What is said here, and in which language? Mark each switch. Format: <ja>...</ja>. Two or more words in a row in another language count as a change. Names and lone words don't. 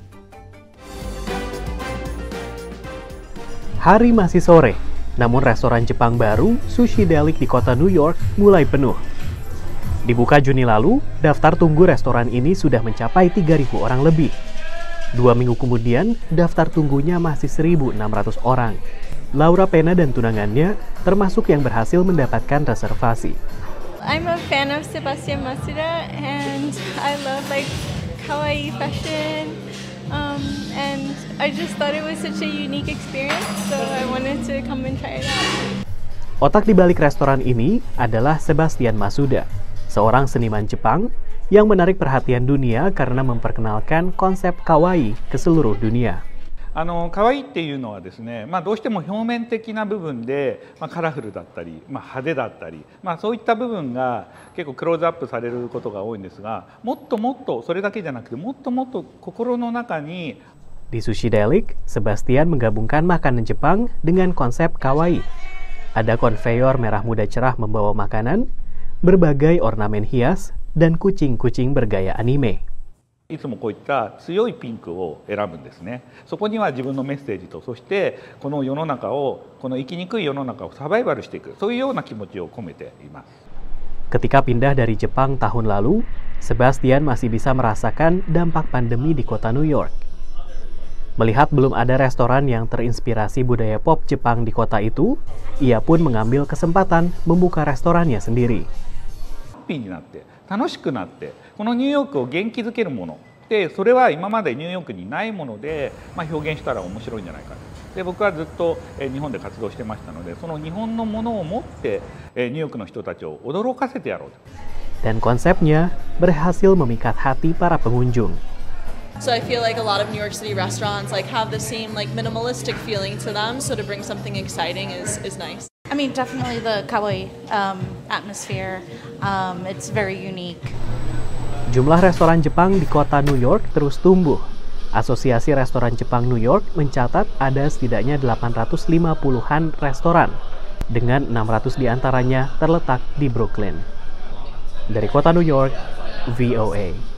<id>Hari masih sore, namun restoran Jepang baru, Sushi Delic di kota New York, mulai penuh. Dibuka Juni lalu, daftar tunggu restoran ini sudah mencapai 3.000 orang lebih. 2 minggu kemudian, daftar tunggunya masih 1.600 orang. Laura Pena dan tunangannya termasuk yang berhasil mendapatkan reservasi.</id> <en>I'm a fan of Sebastian Masuda and I love kawaii fashion. And I just thought it was such a unique experience, so I wanted to come and try it out.</en> <id>Otak di balik restoran ini adalah Sebastian Masuda, seorang seniman Jepang yang menarik perhatian dunia karena memperkenalkan konsep kawaii ke seluruh dunia.</id> <ja>可愛いっていうのはですね、どうしても表面的な部分で、カラフルだったり、派手だったり、そういった部分が結構クローズアップされることが多いんですが、もっともっとそれだけじゃなくて、もっともっと心の中に</ja> <id>Di Sushi Delic, Sebastian menggabungkan makanan Jepang dengan konsep kawaii. Ada konveyor merah muda cerah membawa makanan, berbagai ornamen hias, dan kucing-kucing bergaya anime.</id> <ja>いつもこういった強いピンクを選ぶんですね。そこには自分のメッセージと、そしてこの世の中を、この生きにくい世の中をサバイバルしていく、そういうような気持ちを込めています。</ja> <id>Ketika pindah dari Jepang tahun lalu, Sebastian masih bisa merasakan dampak pandemi di kota New York. Melihat belum ada restoran yang terinspirasi budaya pop Jepang di kota itu, ia pun mengambil kesempatan membuka restorannya sendiri.</id> <ja>ハッピーになって楽しくなって、このニューヨークを元気づけるもので、それは今までニューヨークにないもので、表現したら面白いんじゃないかで、僕はずっと日本で活動してましたので、その日本のものを持ってニューヨークの人たちを驚かせてやろうと。</ja> <id>Dan konsepnya berhasil memikat hati para pengunjung.</id> <en>So I feel like a lot of New York City restaurants have the same minimalistic feeling to them. So to bring something exciting is nice. I mean, definitely the kawaii atmosphere. It's very unique.</en> <id>Jumlah restoran Jepang di kota New York terus tumbuh. Asosiasi Restoran Jepang New York mencatat ada setidaknya 850-an restoran, dengan 600 diantaranya terletak di Brooklyn. Dari kota New York, VOA.</id>